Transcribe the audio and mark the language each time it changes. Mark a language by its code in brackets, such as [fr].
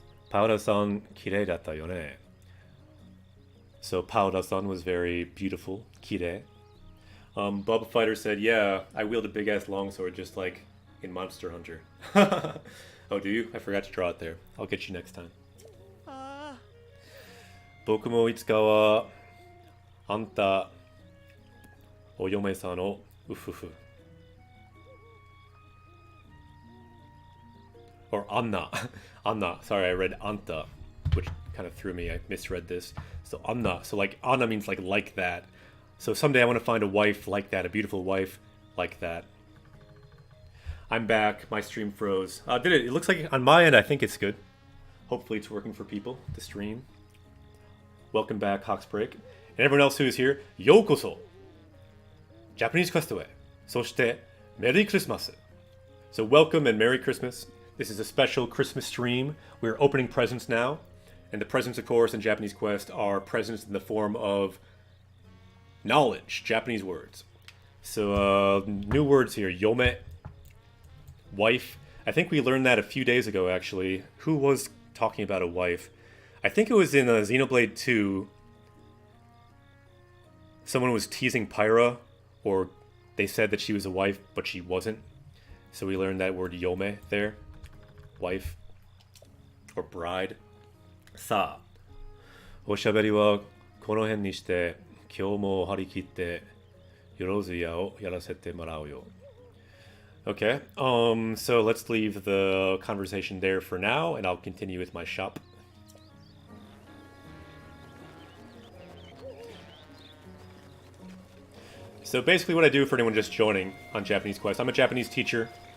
[ja] Paola-san, kirei datta yo ne. [en] So, Paola-san was very beautiful, [ja] kirei. [en] Bubba Fighter said, yeah, I wield a big-ass longsword just like in Monster Hunter. Oh, do you? I forgot to draw it there. I'll get you next time. [ja] 僕もいつかはあんたお嫁さんをうふふ or Anna. [en] Anna. Sorry, I read Anta, which kind of threw me. I misread this. So Anna. So like Anna means like that. So someday I want to find a wife like that, a beautiful wife like that. I'm back. My stream froze. Did it? It looks like on my end, I think it's good. Hopefully it's working for people to stream. Welcome back, Hawks Break. And everyone else who is here, Yokoso! Japanese Questへ. そして、Merry Christmas! So welcome and Merry Christmas. This is a special Christmas stream. We're opening presents now. And the presents, of course, in Japanese Quest are presents in the form of knowledge, Japanese words. So, new words here. Yome, wife. I think we learned that a few days ago, actually. Who was talking about a wife? I think it was in Xenoblade 2. Someone was teasing Pyra, or they said that she was a wife, but she wasn't. So we learned that word yome there. Wife. Or bride. [ja] さあ、おしゃべりはこの辺にして、今日も張り切ってよろずやをやらせてもらうよ。 [en] Okay, so let's leave the conversation there for now, and I'll continue with my shop. So basically what I do for anyone just joining on Japanese Quest, I'm a Japanese teacher.